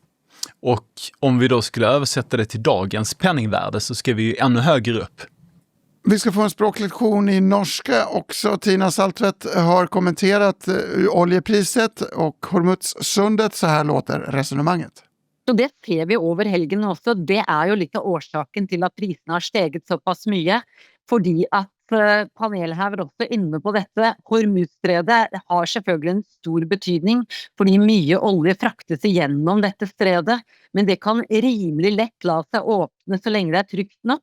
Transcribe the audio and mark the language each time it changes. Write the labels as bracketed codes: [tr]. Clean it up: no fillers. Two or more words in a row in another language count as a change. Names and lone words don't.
[sv] Och om vi då skulle översätta det till dagens penningvärde så ska vi ju ännu högre upp. Vi ska få en språklektion i norska också. Tina Saltvedt har kommenterat oljepriset och Hormuzsundet. Så här låter resonemanget. [no] Så det ser vi over helgen også. Det er jo litt av årsaken til at prisene har steget såpass mye. Fordi at panelet her var også inne på dette. Hormuzstredet har selvfølgelig en stor betydning, fordi mye olje fraktes igjennom dette stredet. Men det kan rimelig lett la seg åpne så lenge det er trygt nok.